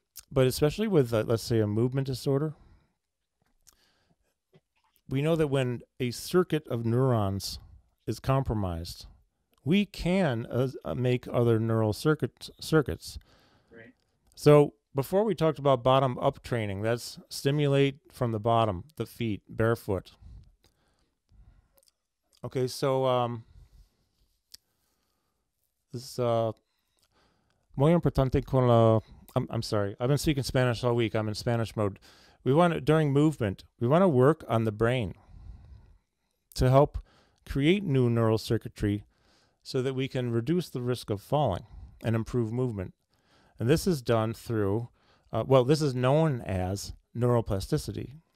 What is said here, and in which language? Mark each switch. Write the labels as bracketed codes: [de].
[en] But especially with, let's say, a movement disorder, we know that when a circuit of neurons is compromised, we can make other neural circuits. Right. So before we talked about bottom-up training, that's stimulate from the bottom, the feet, barefoot. Okay, so this [es] muy importante con la. [en] I'm sorry. I've been speaking Spanish all week. I'm in Spanish mode. During movement, we want to work on the brain to help create new neural circuitry so that we can reduce the risk of falling and improve movement. And this is done through, this is known as neuroplasticity.